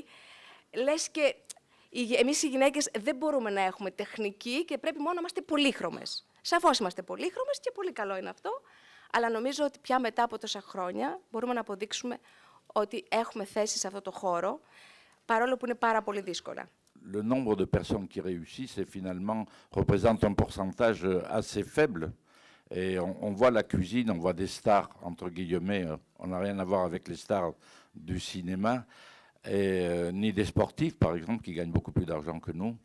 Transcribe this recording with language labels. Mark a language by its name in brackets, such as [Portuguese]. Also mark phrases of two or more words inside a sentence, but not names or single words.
[Greek] Λες και εμείς οι γυναίκες δεν μπορούμε να έχουμε τεχνική και πρέπει μόνο να είμαστε πολύχρωμες. Σαφώς είμαστε πολύχρωμες και πολύ καλό είναι αυτό, αλλά νομίζω ότι πια μετά από τόσα χρόνια μπορούμε να αποδείξουμε ότι έχουμε θέση σε αυτό το χώρο, παρόλο που είναι πάρα πολύ δύσκολα. [French] Le nombre de personnes qui réussissent finalement représente un pourcentage assez faible. Et on voit la cuisine, on voit des stars, entre guillemets, on n'a rien à voir avec les stars du cinéma, ni des sportifs, par exemple, qui gagnent beaucoup plus d'argent que nous.